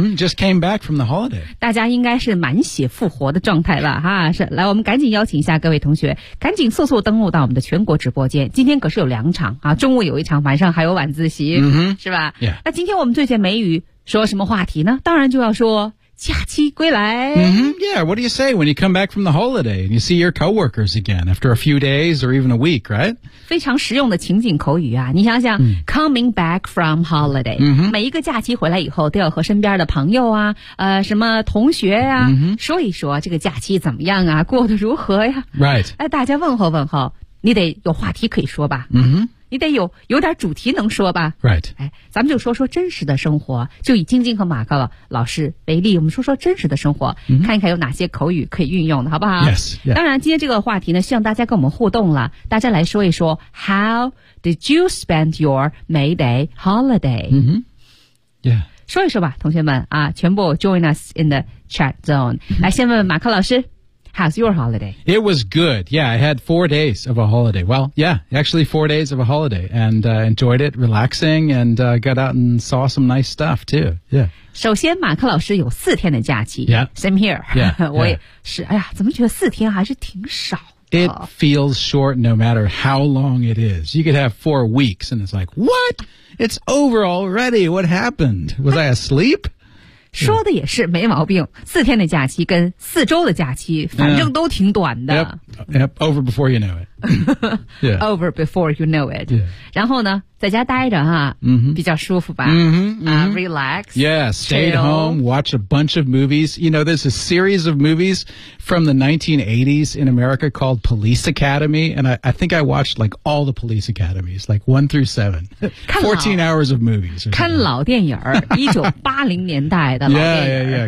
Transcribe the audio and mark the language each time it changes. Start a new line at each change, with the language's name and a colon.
English: Just came back from the holiday。
Chinese: 大家应该是满血复活的状态了哈，是。来，我们赶紧邀请一下各位同学，赶紧速速登录到我们的全国直播间。今天可是有两场啊，中午有一场，晚上还有晚自习。是吧、
English: yeah.
Chinese: 那今天我们最简美语说什么话题呢？当然就要说假期归来。
English: Yeah, what do you say when you come back from the holiday and you see your coworkers again after a few days or even a week, right?
Chinese: 非常实用的情景口语啊，你想想、
English: coming back from holiday、
Chinese: 每一个假期回来以后都要和身边的朋友啊什么同学啊、说一说这个假期怎么样啊，过得如何呀、
English: right.
Chinese: 哎，大家问候问候，你得有话题可以说吧。你得有点主题能说吧
English: ？Right，
Chinese: 哎，咱们就说说真实的生活，就以晶晶和马克老师为例，我们说说真实的生活， mm-hmm. 看一看有哪些口语可以运用的，好不好
English: ？Yes，、yeah.
Chinese: 当然，今天这个话题呢，希望大家跟我们互动了，大家来说一说 ，
English: How did you spend your May Day holiday？ Yeah，
Chinese: 说一说吧，同学们啊，全部
English: join us in the chat zone。
Chinese: 来，先问问马克老师。
English: How's your holiday? It was good. Yeah, I had 4 days of a holiday. Well, yeah, actually 4 days of a holiday and enjoyed it, relaxing and got out and saw some nice stuff too. Yeah.
Chinese: 首先马克老师有四天的假期。
English: Yeah. Same here. Yeah.
Chinese: 我也是、yeah. 哎呀怎么觉得四天还是挺少。
English: It feels short no matter how long it is. You could have 4 weeks and it's like, what? It's over already. What happened? Was I asleep?
Chinese: 说的也是没毛病，四天的假期跟四周的假期反正都挺短的。
English: Over before you know it. Over before you know it.
Chinese: 然后呢在家待着哈、比较舒服吧。
English: Relax. Yeah, stayed、 chill. home, watch a bunch of movies. You know, there's a series of movies from the 1980s in America called Police Academy, and I think I watched like all the Police Academies, like 1-7. 14 hours of movies.
Chinese: 看老电影儿 ,1980 年代的老电影。